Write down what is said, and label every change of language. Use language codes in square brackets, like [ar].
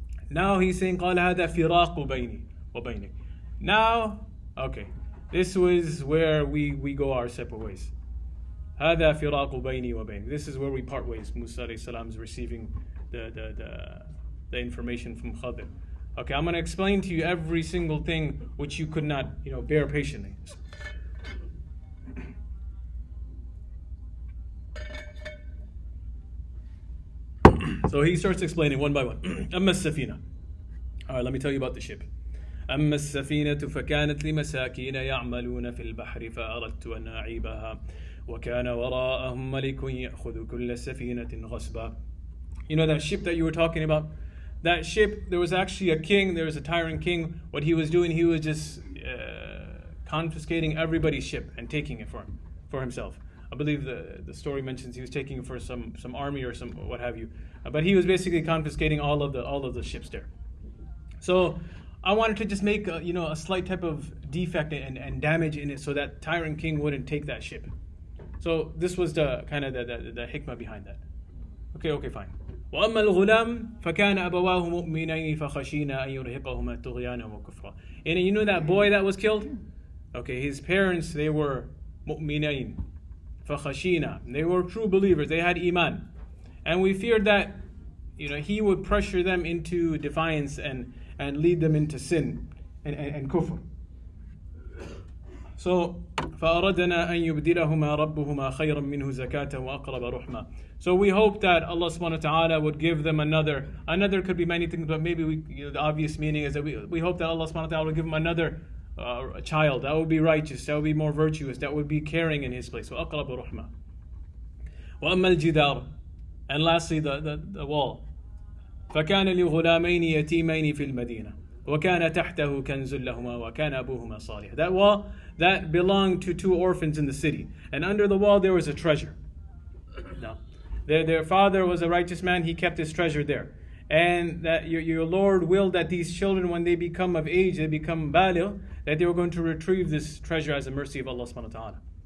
[en] Now he's saying [ar] قال هذا فراق بيني وبينك. [en] Now, okay, this was where we go our separate ways. [ar] هذا فراق بيني وبينك. [en] This is where we part ways. Musa alayhi salam is receiving the information from Khadir. Okay, I'm going to explain to you every single thing which you could not, bear patiently. So he starts explaining one by one. [ar] أما السفينة. [en] All right, let me tell you about the ship. [ar] أما السفينة فكانت لمساكين يعملون في البحر فأردت أن أعيبها وكان وراءهم ملك يأخذ كل سفينة غصبا. [en] You know that ship that you were talking about? That ship, there was actually a king, there was a tyrant king. What he was doing, he was just confiscating everybody's ship and taking it for himself. I believe the story mentions he was taking it for some army or some what have you. But he was basically confiscating all of the ships there. So I wanted to just make a slight type of defect and damage in it so that tyrant king wouldn't take that ship. So this was the kind of the hikmah behind that. Okay, fine. [ar] وأما الغلام فكان أبواه مؤمنين فخشينا أن يرهقهما طغيانا وكفرا. [en] And you know that boy that was killed? Okay, his parents, they were [ar] مؤمنين فخشينا. [en] They were true believers. They had iman. And we feared that he would pressure them into defiance and lead them into sin and kufr. [ar] So فأردنا أن يبدلهما ربهما خيرا منه زكاة وأقرب رحمة. [en] So we hope that Allah subhanahu wa ta'ala would give them another could be many things, but maybe the obvious meaning is that we hope that Allah subhanahu wa ta'ala would give them another child that would be righteous, that would be more virtuous, that would be caring in his place. [ar] وأقرب رحمة. وأما الجدار. [en] And lastly the wall. [ar] فكان لغلامين يتيمين في المدينة وكان تحته كنز لهما وكان أبوهما صالحا. [en] That wall, that belonged to two orphans in the city. And under the wall there was a treasure. Now, their father was a righteous man, he kept his treasure there. And that your Lord willed that these children, when they become of age, they become baligh, that they were going to retrieve this treasure as a mercy of Allah subhanahu wa ta'ala.